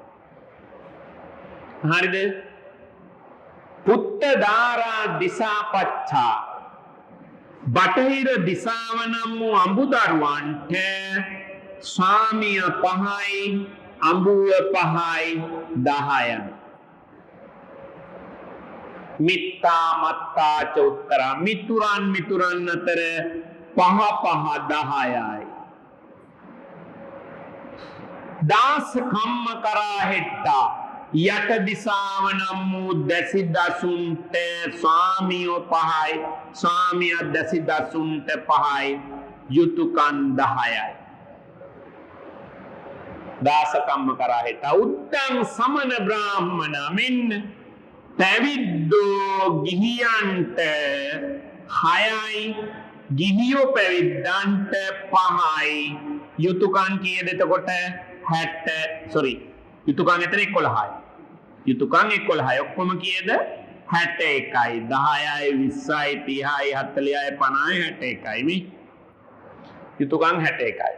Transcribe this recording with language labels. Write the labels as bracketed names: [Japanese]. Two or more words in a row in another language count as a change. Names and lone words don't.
[Sinhala] හරිද? [Pali] පුත්ත දාරා දිසාපච්චා [Sinhala] බටහිර දිසාව නම් වූ අඹුදරුවන්ට ස්වාමිය 5යි අඹුව 5යි 10යි. [Pali] මිත්තා මත්තා ච උත්තරා [Sinhala] මිතුරන් අතර 5 10යි. [Pali] දාස කම්ම කරා හෙට්ටා [Sinhala] යට දිසාව නම් වූ දැසි දසුන්ට ස්වාමියෝ 5යි ස්වාමිය දැසි දසුන්ට 5යි යුතුයකම් 10යි. [Pali] දාස කම්ම කරා හෙට්ටා උත්තං සමන බ්‍රාහ්මණ [Sinhala] මෙන්න පැවිද්දෝ ගිහියන්ට 6යි ගිහියෝ පැවිද්දන්ට 5යි යුතුයකම් කීයද එතකොට 60 යුතුයකම් එතන 11යි. යුතුයකම් 11යි ඔක්කොම කීයද 61යි 10යි 20යි 30යි 40යි 50යි 61යි මේ යුතුයකම් 61යි.